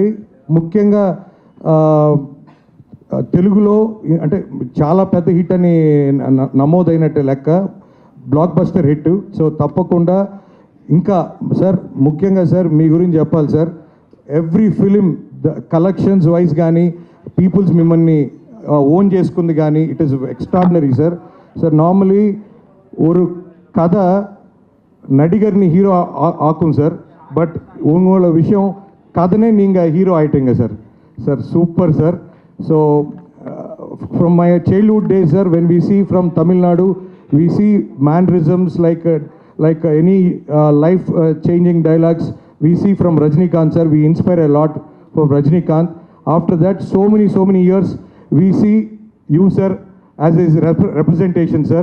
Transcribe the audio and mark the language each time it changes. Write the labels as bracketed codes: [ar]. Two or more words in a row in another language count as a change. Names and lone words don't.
[te] ముఖ్యంగా తెలుగులో అంటే చాలా పెద్ద హిట్ అని నమోదైనట్టు లెక్క, [en] blockbuster hit. [te] సో తప్పకుండా ఇంకా సార్ ముఖ్యంగా సార్ మీ గురించి చెప్పాలి సార్. [en] every film collections wise [te] కానీ పీపుల్స్ మిమ్మల్ని ఓన్ చేసుకుంది కానీ [en] it is extraordinary [te] సార్. [ta] సార్ நார்மலி ஒரு கதை நடிகர்னி ஹீரோ ஆக்கும் சார். பட் உங்களோட விஷயம் கதைனே நீங்கள் ஹீரோ ஆயிட்டீங்க சார். சார் சூப்பர் சார். [en] ஸோ from my childhood days sir, when we see from Tamil Nadu we see mannerisms like any life changing dialogues we see from Rajinikanth sir. We inspire a lot from Rajinikanth. After that so many years we see you sir as his representation sir.